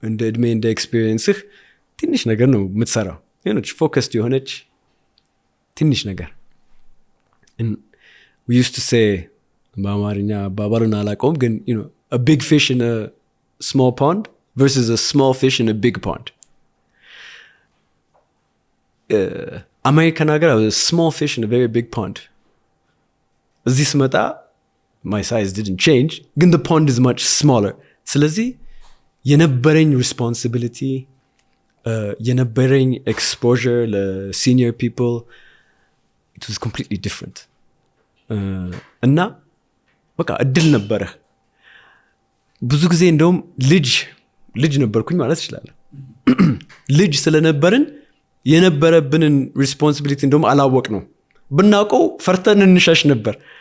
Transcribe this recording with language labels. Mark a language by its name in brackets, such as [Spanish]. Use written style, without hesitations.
[Amharic] እድሜ እንደ ኤክስፒሪየንስህ ትንሽ ነገር ነው የምትሰራው። የሆነች ፎከስድ የሆነች ትንሽ ነገር [English] we used to say [Amharic] በአማርኛ አባባሉን አላውቀውም ግን [English] a big fish in a small pond versus a small fish in a big pond. American [Amharic] ሀገር [English] I was a small fish in a very big pond. [Amharic] እዚህ ስመጣ [English] my size didn't change [Amharic] ግን [English] the pond is much smaller. [Amharic] ስለዚህ የነበረኝ [English] responsibility [Amharic] የነበረኝ [English] exposure ለsenior people it was completely different. [Amharic] እና በቃ እድል ነበረ። ብዙ ጊዜ እንደውም ልጅ ነበርኩኝ ማለት ይችላል። ልጅ ስለነበርን የነበረብንን ሪስፖንሲቢሊቲ እንደውም አላወቅ ነው። ብናውቀው ፈርተን እንሸሽ ነበር።